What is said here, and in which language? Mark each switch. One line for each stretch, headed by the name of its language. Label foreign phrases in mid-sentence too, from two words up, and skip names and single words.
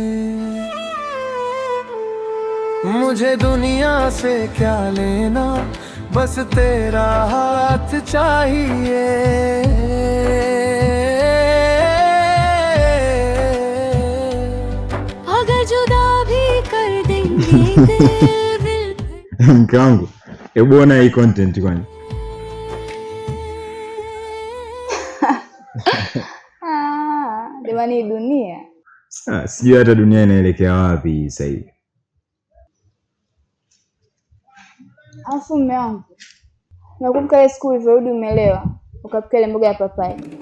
Hindi: मुझे दुनिया से क्या लेना, बस तेरा हाथ चाहिए। अगर जुदा भी कर देंगे
Swahili: mke wangu, hebu ona hii content kwani. Jamani, dunia Sijui hata dunia inaelekea wapi sasa hivi. Afu mume wangu, nakumbuka ile siku ulivyorudi umelewa ukapika ile mboga ya papai.